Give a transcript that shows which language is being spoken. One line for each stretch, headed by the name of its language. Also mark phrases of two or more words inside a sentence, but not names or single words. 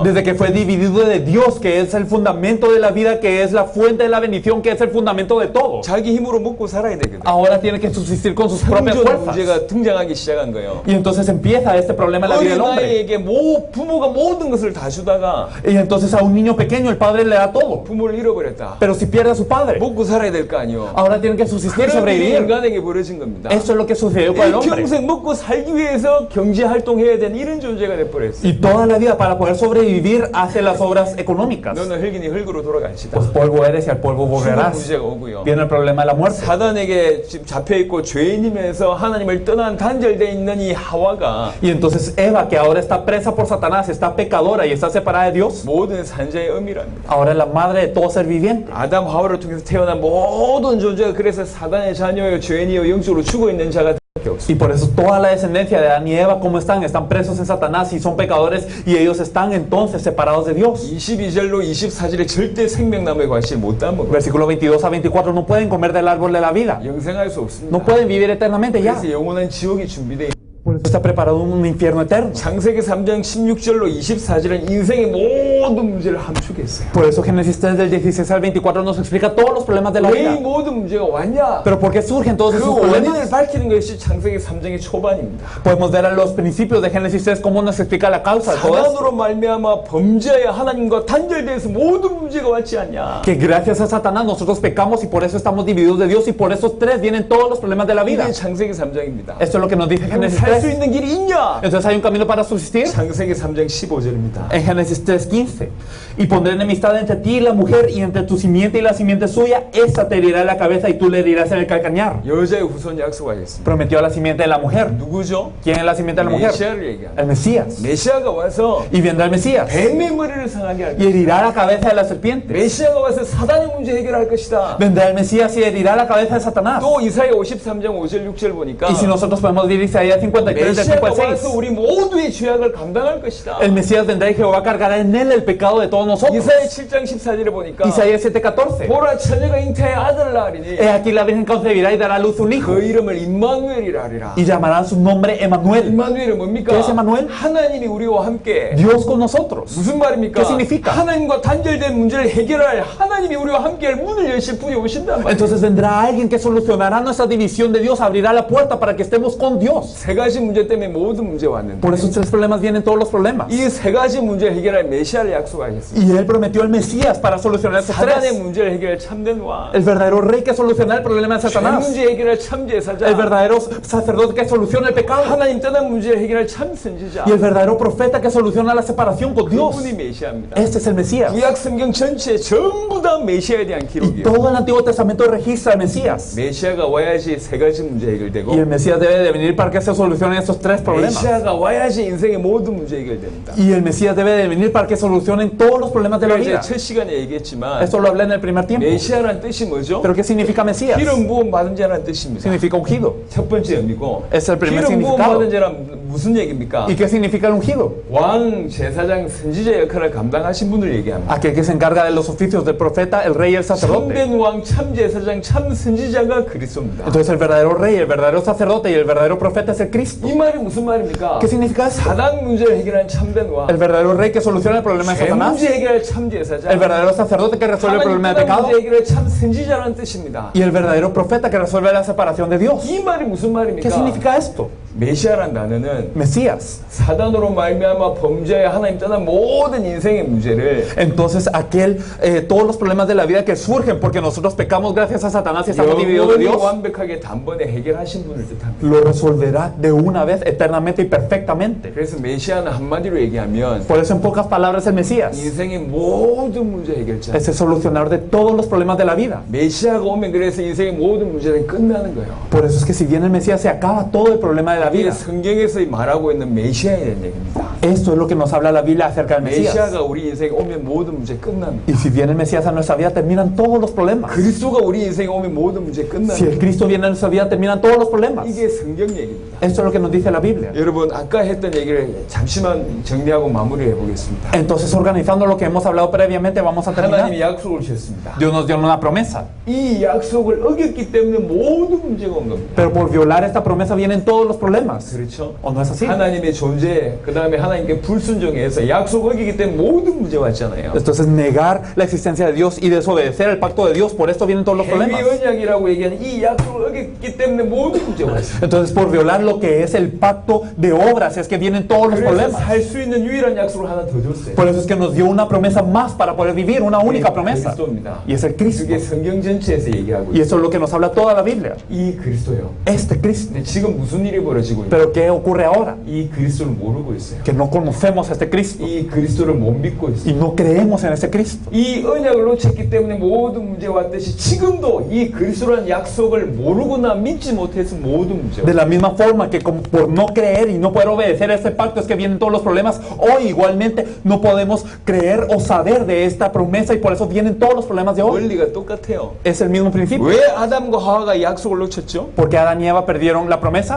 Spanish: Desde que fue dividido de Dios, que es el fundamento de la vida, que es la fuente de la bendición, que es el fundamento de todo.
Korean: 자기 힘으로 먹고 살아야 되거든.
Spanish: Ahora tiene que subsistir con sus propias
Korean: 생존
Spanish: fuerzas.
Korean: 문제가 등장하기 시작한 거예요.
Spanish: Y entonces empieza este problema en la vida del hombre.
Korean: 어린아이에게 부모가 모든 것을 다 주다가
Spanish: Y entonces a un niño pequeño el padre le da todo.
Korean: 부모를 잃어버렸다.
Spanish: Pero si pierde a su padre,
Korean: 먹고 살아야 될 거 아니요.
Spanish: ahora tiene que subsistir,
Korean: 그런 일이
Spanish: sobrevivir.
Korean: 인간에게 벌어진 겁니다.
Spanish: Eso es lo que sucedió con el hombre.
Korean: 평생 먹고 살기 위해서 경제 활동해야 되는 이런 존재가 돼버렸어요.
Spanish: Y toda la vida para poder sobrevivir hace las obras económicas.
Korean: 너는 흙이니 흙으로 돌아갈시다.
Spanish: Pues polvo eres y al polvo
Korean: 죽은
Spanish: volverás.
Korean: 문제가 오고요.
Spanish: Viene el problema de la muerte.
Korean: 사단에게 지금 잡혀있고 죄인이면서 하나님을 떠난 단절되어 있는 이 하와가
Spanish: Y entonces Eva, que ahora está presa por Satanás, está pecadora y está separada de Dios,
Korean: 모든 산자의 의미랍니다.
Spanish: ahora es la madre de todo ser viviente.
Korean: 아담 하와를 통해서 태어난 모든 존재가 그래서 사단의 자녀요 죄인이요 영적으로 죽어있는 자가 밖에 없습니다.
Spanish: Y por eso toda la descendencia de Adán y Eva, ¿cómo están? Están presos en Satanás y son pecadores y ellos están entonces separados de Dios.
Korean: 22절로 24절에 절대 생명나무의 과실 못 따먹어요.
Spanish: Versículo 22 a 24, no pueden comer del árbol de la vida.
Korean: 영생할 수 없습니다.
Spanish: No pueden vivir eternamente ya.
Korean: 그래서 영원한 지옥이 준비되어 있습니다.
Spanish: Por eso está preparado un infierno eterno.
Korean: 창세기 3장 16절로 24절은 인생의 모든 문제를 함축했어요.
Spanish: Por eso Génesis 3 del 16 al 24 nos explica todos los problemas de la
Korean: 왜 이
Spanish: vida.
Korean: 모든 문제가 왔냐?
Spanish: Pero ¿por qué surgen todos
Korean: 그
Spanish: esos
Korean: 원인을
Spanish: problemas?
Korean: 밝히는 것이 창세기 3장의 초반입니다.
Spanish: Podemos ver a los principios de Génesis 3 cómo nos explica la causa de todo esto.
Korean: 사단으로 말미암아 범죄하여 하나님과 단절돼서 모든 문제가 왔지 않냐?
Spanish: Que gracias a Satanás nosotros pecamos y por eso estamos divididos de Dios y por esos tres vienen todos los problemas de la vida.
Korean: 이게 창세기 3장입니다.
Spanish: Esto es lo que nos dice Génesis
Korean: 살 수
Spanish: 3.
Korean: 있는 길이 있냐?
Spanish: Entonces hay un camino para subsistir.
Korean: 창세기 3장 15절입니다.
Spanish: En Génesis 3:15. Y pondré enemistad entre ti y la mujer y entre tu simiente y la simiente suya. Esa te herirá en la cabeza y tú le herirás en el calcañar.
Korean: 여자의 후손 약속하였습니다.
Spanish: Prometió a la simiente de la mujer.
Korean: 누구죠?
Spanish: ¿Quién es la simiente de la mujer?
Korean: 메시아를 얘기합니다.
Spanish: El Mesías.
Korean: 메시아가 와서
Spanish: Y vendrá el Mesías
Korean: 뱀의 머리를 상하게 할
Spanish: y
Korean: 것이다.
Spanish: herirá la cabeza de la serpiente.
Korean: 메시아가 와서 사단의 문제 해결할 것이다.
Spanish: Vendrá el Mesías y herirá la cabeza de Satanás.
Korean: 또 이사야 53장 5절 6절 보니까
Spanish: Y si nosotros podemos ver Isaías 53, 53 del 5
Korean: 메시아가
Spanish: al 6.
Korean: 와서 우리 모두의 죄악을 감당할 것이다.
Spanish: El Mesías vendrá y Jehová cargará en él el pecado de todos nosotros.
Korean: 이사야 7장 14절에 보니까
Spanish: Isaías 7:14.
Korean: 보라 처녀가 잉태하여 아들을 낳으리니
Spanish: He aquí la Virgen concebirá y dará a luz un hijo
Korean: 그 이름을 임마누엘이라 하리라.
Spanish: y llamarán su nombre Emmanuel.
Korean: 임마누엘은 뭡니까?
Spanish: ¿Qué es Emmanuel?
Korean: 하나님이 우리와 함께.
Spanish: Dios con nosotros.
Korean: 무슨 말입니까?
Spanish: ¿Qué significa?
Korean: 하나님과 단절된 문제를 해결할 하나님이 우리와 함께할 문을 여실 분이 오신단 말이에요.
Spanish: Entonces vendrá alguien que solucionará nuestra división de Dios, abrirá la puerta para que estemos con Dios.
Korean: 세 가지 문제 때문에 모든 문제가 왔는데
Spanish: Por esos tres problemas vienen todos los problemas.
Korean: 이 세 가지 문제를 해결할 메시아를 약속하셨습니다.
Spanish: Y él prometió el Mesías para solucionar esos
Korean: 사단의
Spanish: tres.
Korean: 문제를 해결할 참된 왕,
Spanish: El verdadero rey que soluciona el problema de
Korean: 죄
Spanish: Satanás.
Korean: 문제 해결할 참제사자,
Spanish: El verdadero sacerdote que soluciona el pecado.
Korean: 하나님 떠난 문제를 해결할 참 선지자.
Spanish: Y el verdadero profeta que soluciona la separación con Dios.
Korean: 그분이 메시아입니다.
Spanish: Este es el Mesías.
Korean: 구약 성경 전체 전부 다 메시아에 대한
Spanish: Y
Korean: 기록이에요.
Spanish: todo el Antiguo Testamento registra al Mesías.
Korean: 메시아가 와야지 세 가지 문제 해결되고
Spanish: Y el Mesías debe de venir para que se solucionen estos tres problemas.
Korean: 메시아가 와야지 인생의 모든 문제 해결됩니다.
Spanish: Y el Mesías debe de venir para que solucionen todos los problemas de la
Korean: 제가 이제
Spanish: vida.
Korean: 첫 시간에 얘기했지만
Spanish: Esto lo hablé en el primer tiempo.
Korean: 메시아라는 뜻이 뭐죠?
Spanish: ¿Pero qué significa Mesías?
Korean: 기름 부음 받은 자라는 뜻입니다.
Spanish: Significa ungido.
Korean: 첫 번째 의미고
Spanish: Es el primer
Korean: 기름 부음
Spanish: significado.
Korean: 받은 자란 무슨 얘기입니까?
Spanish: ¿Y qué significa el ungido?
Korean: 왕, 제사장, 선지자 역할을 감당하신 분을 얘기합니다.
Spanish: Aquel que se encarga de los oficios del profeta, el rey y el sacerdote.
Korean: 참된 왕, 참 제사장, 참 선지자가 그리스도입니다.
Spanish: Entonces el verdadero rey, el verdadero sacerdote y el verdadero profeta es el Cristo.
Korean: 이 말이 무슨 말입니까?
Spanish: ¿Qué significa eso?
Korean: 사단 문제를 해결한 참된 왕,
Spanish: El verdadero rey que soluciona el problema de
Korean: 죄
Spanish: Satanás.
Korean: 문제 해결할 참 제사장,
Spanish: El verdadero sacerdote que resuelve el
Korean: 하나님
Spanish: problema de
Korean: 떠난
Spanish: pecado.
Korean: 문제 해결할 참 선지자라는 뜻입니다.
Spanish: Y el verdadero profeta que resuelve la separación de Dios.
Korean: 이 말이 무슨
Spanish: ¿Qué
Korean: 말입니까?
Spanish: significa esto?
Korean: 메시아란 단어는
Spanish: Mesías.
Korean: 사단으로 말미암아 범죄에 하나님 떠난 모든 인생의 문제를
Spanish: Entonces todos los problemas de la vida que surgen porque nosotros pecamos gracias a Satanás y estamos divididos de
Korean: 영원히
Spanish: Dios,
Korean: 완벽하게 단번에 해결하신 분을 뜻합니다.
Spanish: lo resolverá de una vez eternamente y perfectamente.
Korean: 그래서 메시아는 한마디로 얘기하면
Spanish: Por eso en pocas palabras el Mesías
Korean: 인생의 모든 문제 해결자.
Spanish: es el solucionador de todos los problemas de la vida.
Korean: 메시아가 오면 그래서 인생의 모든 문제는 끝나는 거예요.
Spanish: Por eso es que si viene el Mesías se acaba todo el problema de la
Korean: 이게
Spanish: vida.
Korean: 성경에서 말하고 있는 메시아에 대한 얘기입니다.
Spanish: Esto es lo que nos habla la Biblia acerca del Mesías.
Korean: 메시아가 우리 인생에 오면 모든 문제 끝납니다.
Spanish: Y si viene el Mesías a nuestra vida terminan todos los problemas.
Korean: 그리스도가 우리 인생에 오면 모든 문제
Spanish: Si
Korean: 끝납니다.
Spanish: el Cristo viene a nuestra vida terminan todos los problemas.
Korean: 이게 성경 얘기입니다.
Spanish: Esto es lo que nos dice la Biblia.
Korean: 여러분 아까 했던 얘기를 잠시만 정리하고 마무리해 보겠습니다.
Spanish: Entonces, organizando lo que hemos hablado previamente, vamos a terminar.
Korean: 하나님이 약속을 주셨습니다.
Spanish: Dios nos dio una promesa,
Korean: 이 약속을 어겼기 때문에 모든 문제가 온 겁니다.
Spanish: pero por violar esta promesa vienen todos los problemas.
Korean: 그렇죠?
Spanish: ¿O no es así?
Korean: 하나님의 존재, 그 다음에 하나님께 불순종해서 약속 어기기 때문에 모든 문제 왔잖아요.
Spanish: Entonces, negar la existencia de Dios y desobedecer el pacto de Dios, por esto vienen todos los
Korean: 행위
Spanish: problemas.
Korean: 언약이라고 얘기하는 이 약속을 어겼기 때문에 모든 문제가 왔어요.
Spanish: Entonces, por violar lo que es el pacto de obras, es que vienen todos los
Korean: 그래서
Spanish: problemas.
Korean: 살 수 있는 유일한 약속을 하나 더 줬어요.
Spanish: Por eso es que nos dio una promesa más para poder vivir, una única promesa.
Korean: 그리스도입니다.
Spanish: Y es el Cristo.
Korean: 그게 성경 전체에서 얘기하고
Spanish: Y
Korean: 있어요.
Spanish: eso es lo que nos habla toda la Biblia.
Korean: 이 그리스도요.
Spanish: Este Cristo.
Korean: 근데 지금 무슨 일이 벌어지고 있냐?
Spanish: Pero ¿qué ocurre ahora?
Korean: 이 그리스도를 모르고 있어요.
Spanish: Que no conocemos a este Cristo
Korean: 이 그리스도를 못 믿고 있어요.
Spanish: y no creemos en este Cristo.
Korean: 이 언약을 놓쳤기 때문에 모든 문제가 왔듯이 지금도 이 그리스도라는 약속을 모르거나 믿지 못해서 모든 문제가
Spanish: De la misma forma que como por no creer y no poder obedecer a este pacto es que vienen todos los problemas, hoy igualmente no podemos creer o saber de esta promesa y por eso vienen todos los problemas de hoy.
Korean: 원리가 똑같아요.
Spanish: Es el mismo principio.
Korean: 왜 아담과 하와가 이 약속을 놓쳤죠?
Spanish: ¿Por qué Adán y Eva perdieron la promesa?